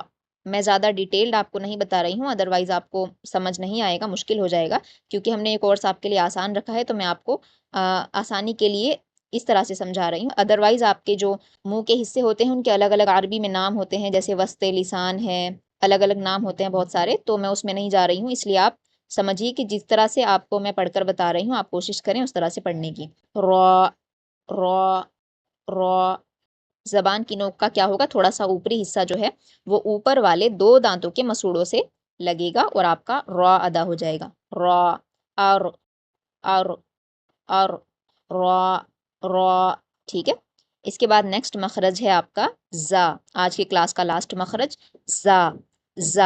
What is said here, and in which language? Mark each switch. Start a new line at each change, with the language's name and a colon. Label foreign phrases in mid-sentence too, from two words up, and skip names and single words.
Urdu: میں زیادہ ڈیٹیلڈ آپ کو نہیں بتا رہی ہوں، ادروائز آپ کو سمجھ نہیں آئے گا، مشکل ہو جائے گا، کیونکہ ہم نے یہ کورس آپ کے لیے آسان رکھا ہے، تو میں آپ کو آسانی کے لیے اس طرح سے سمجھا رہی ہوں، ادروائز آپ کے جو منہ کے حصے ہوتے ہیں ان کے الگ الگ عربی میں نام ہوتے ہیں، جیسے وسط لسان ہے، الگ الگ نام ہوتے ہیں بہت سارے، تو میں اس میں نہیں جا رہی ہوں، اس لیے آپ سمجھیے کہ جس طرح سے آپ کو میں پڑھ کر بتا رہی ہوں آپ کوشش کریں اس طرح سے پڑھنے کی۔ را را را، زبان کی نوک کا کیا ہوگا، تھوڑا سا اوپری حصہ جو ہے وہ اوپر والے 2 دانتوں کے مسوڑوں سے لگے گا اور آپ کا را ادا ہو جائے گا، را اور اور اور را را، ٹھیک ہے۔ اس کے بعد نیکسٹ مخرج ہے آپ کا زا، آج کی کلاس کا لاسٹ مخرج زا زا۔